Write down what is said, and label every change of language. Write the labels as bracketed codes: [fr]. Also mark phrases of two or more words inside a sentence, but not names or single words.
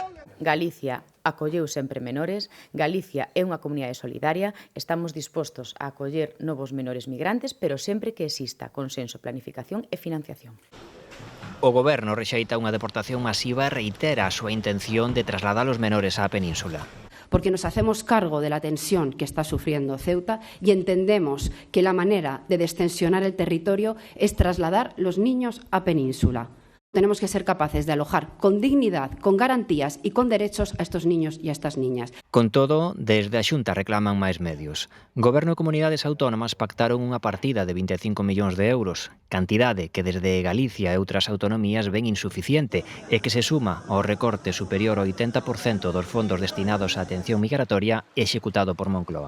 [gl] Galicia acolleu sempre menores, Galicia é unha comunidade solidaria, estamos dispostos a acoller novos menores migrantes, pero sempre que exista consenso, planificación e financiación. O Goberno rexeita unha deportación masiva e reitera a súa intención de trasladar os menores á península. [es] Porque nos hacemos cargo de la tensión que está sufriendo Ceuta y entendemos que la manera de destensionar el territorio es trasladar los niños a península. Tenemos que ser capaces de alojar con dignidad, con garantías y con derechos a estos niños y a estas niñas. [gl] Con todo, desde a Xunta reclaman máis medios. Goberno e comunidades autónomas pactaron unha partida de 25 millóns de euros, cantidade que desde Galicia e outras autonomías ven insuficiente e que se suma ao recorte superior ao 80% dos fondos destinados á atención migratoria executado por Moncloa.